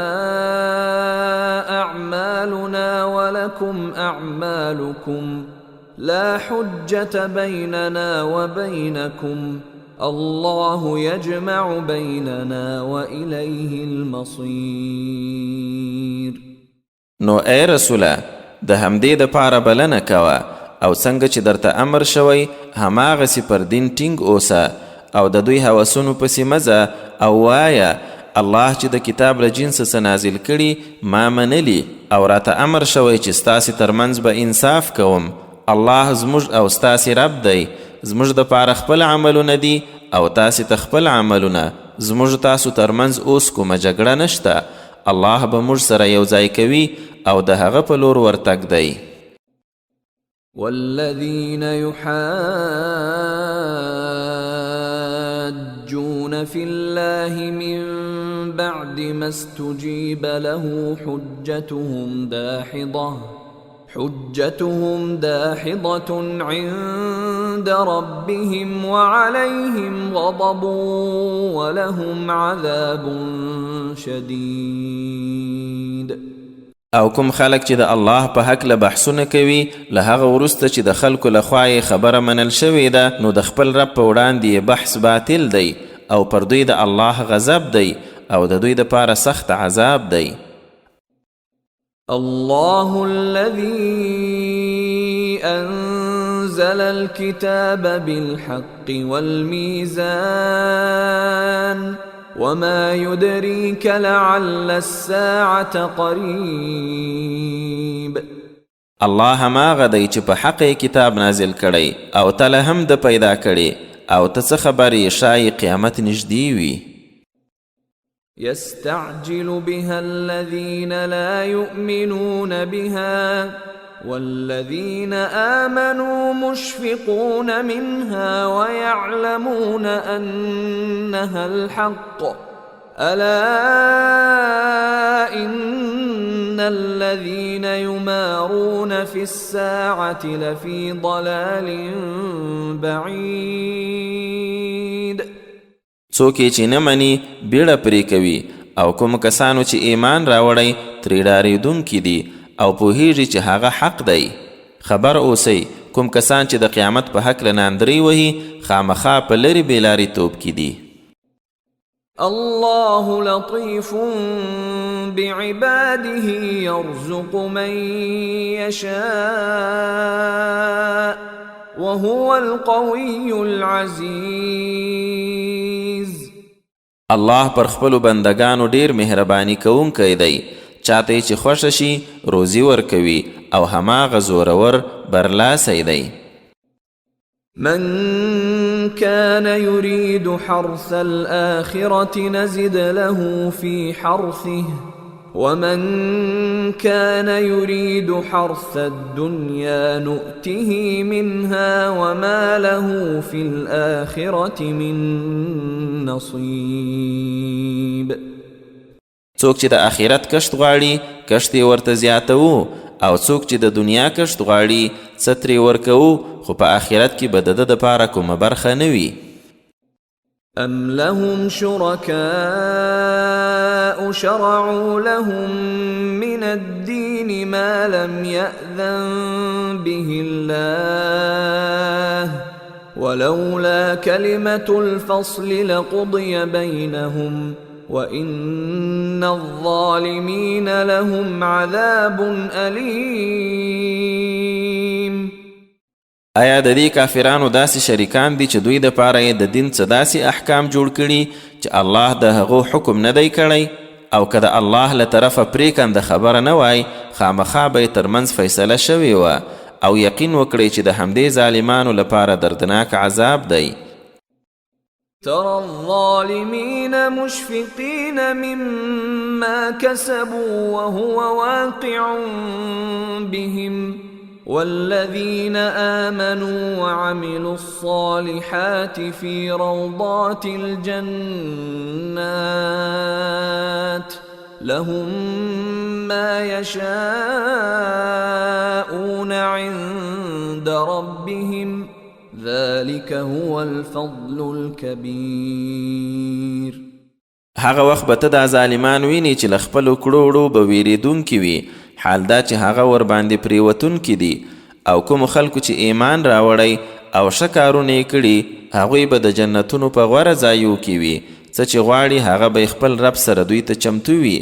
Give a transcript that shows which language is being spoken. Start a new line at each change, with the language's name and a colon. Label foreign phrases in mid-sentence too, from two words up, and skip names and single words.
Arabic: أعمالنا ولكم أعمالكم لا حجة بيننا وبينكم الله يجمع بيننا وإليه المصير.
Pashto: نو اے رسوله د همدې د پاره بلنه کوه او څنګه چې درته امر شوی هماغسې پر دین ټینګ اوسه او د دوی هوسونو پسې مزه او وایه الله چې د کتاب له جنس څه نازل کړي ما منلی او راته امر شوی چې ستاسې ترمنځ به انصاف کوم. الله زموږ او ستاسې رب دی، زموږ د پاره خپل عملونه دي او تاسې ته خپل عملونه. زموږ تاسو ترمنځ اوس کومه جګړه نشته. الله به موږ سره یو ځای کوي او د هغه په لور ورتګ دی.
Arabic: والذین يحاجون في الله من بعد ما استجيب له حجتهم داحضة عند ربهم وعليهم غضب ولهم عذاب شديد.
Pashto: او کوم خلک چې د الله په هکله بحثونه کوي له هغه وروسته چې د خلکو لخوا یې خبره منل شوې ده نو د خپل رب په وړاندې یې بحث باطل دی او پر دوی د الله غضب دی او د دوی دپاره سخت عذاب دی.
Arabic: الله الذي أنزل الكتاب بالحق والميزان وما يدريك لعل الساعة قريب.
Pashto: الله هماغه دی چې په حق کتاب نازل کړی او تله هم د پیدا کړي او ته څه خبرې شایي قیامت نږدې وي.
Arabic: يستعجل بها الذين لا يؤمنون بها والذين آمنوا مشفقون منها ويعلمون أنها الحق ألا إن الذين يمارون في الساعة لفي ضلال بعيد.
Pashto: څوک چې نه مني بیړه پرې کوي او کوم کسانو چې ایمان راوړی ترې ډارېدونکي دي او پوهیږي چې هغه حق دی. خبر اوسئ کوم کسان چې د قیامت په هکله ناندرۍ وهي خامخا په لرې بېلارې توب کې دي.
Arabic: الله لطيف بعباده يرزق من يشاء وهو القوي العزيز.
Pashto: الله پر خپلو بندگانو ډیر مهرباني کوونکی دی، چاته چې خوښه شي روزي ورکوي او هماغه زورور برلاسی دی.
Arabic: من كان يريد حرث الآخرة نزد له في حرثه ومن كان يريد حرث الدنيا نؤته منها وما له في الآخرة من نصيب.
Pashto: څوک چې د آخرت کشت غواړي کشت یې ورته زیاتوو او څوک چې د دنیا کشت غواړي څه ترې ورکوو خو په آخرت کې به د ده دپاره کومه برخه نه وي.
Arabic: أم لهم شركاء شرعوا لهم من الدين ما لم يأذن به الله ولولا كلمة الفصل لقضي بينهم وإن الظالمين لهم عذاب أليم.
Pashto: آیا د دې کافرانو داسې شریکان دي چې دوی دپاره یې د دین څه داسې احکام جوړ کړي چې الله د هغو حکم نه دی کړی او که د الله له طرفه پرېکنده خبره نه وای خامخا به یې ترمنځ فیصله شوې وه او یقین وکړئ چې د همدې ظالمانو لپاره دردناک عذاب دی.
Arabic: ترى الظالمين مشفقين مما كسبوا وهو واقع بهم والذين آمنوا وعملوا الصالحات في روضات الجنات لهم ما يشاءون عند ربهم ذلك هو الفضل الكبير.
Pashto: هغه وخت به ته دا ظالمان ویني چې له خپلو کړو وړو به ویرېدونکي وي، حال دا چې هغه ورباندې پرېوتونکي دي. او کومو خلکو چې ایمان راوړی او ښه کارونه یې کړي، هغوی به د جنتونو په غوره ځایو کې وي. څه چې غواړي هغه به خپل رب سره دوی ته چمتو وي.